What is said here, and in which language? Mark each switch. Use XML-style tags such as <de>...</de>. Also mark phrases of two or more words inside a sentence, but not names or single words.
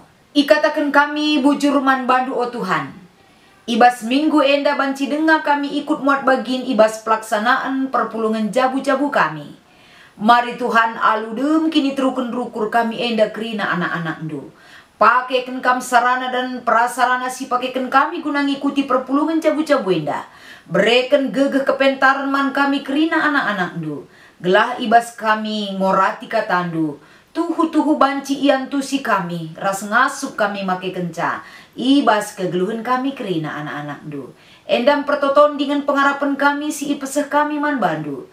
<btx>Ikatakan kami bujur man bandu o Tuhan. Ibas minggu enda banci dengar kami ikut muat bagin ibas pelaksanaan perpulungan jabu-jabu kami. Mari Tuhan aludem kini teruken rukur kami enda krina anak-anak ndu. Pakaikan kam sarana dan prasarana si pakaikan kami guna ngikuti perpulungan jabu-jabu enda. Bereken gegeh kepentaran man kami kerina anak-anak ndu. Gelah ibas kami ngorati katandu. Tuhu-tuhu banci ian tusi kami. Ras ngasup kami make kenca. Ibas kegeluhan kami kerina anak-anak ndu. Endam pertoton dengan pengarapan kami si ipeseh kami man bandu.</btx>